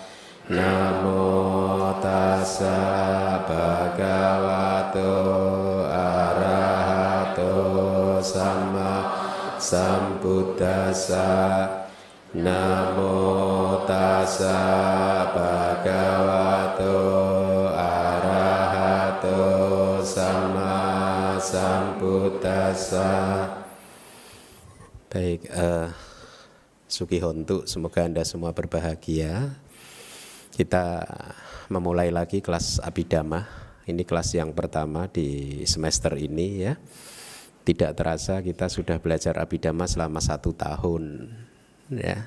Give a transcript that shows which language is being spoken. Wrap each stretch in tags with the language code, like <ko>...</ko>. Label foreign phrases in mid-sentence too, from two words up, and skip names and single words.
<pi>Namo tassa bhagavato arahato sama sambuddhassa. Namo tassa bhagavato arahato sama sambuddhassa.</pi> <id>Baik, Sukihontu, semoga Anda semua berbahagia. Kita memulai lagi kelas Abhidhamma. Ini kelas yang pertama di semester ini ya. Tidak terasa kita sudah belajar Abhidhamma selama 1 tahun ya.</id>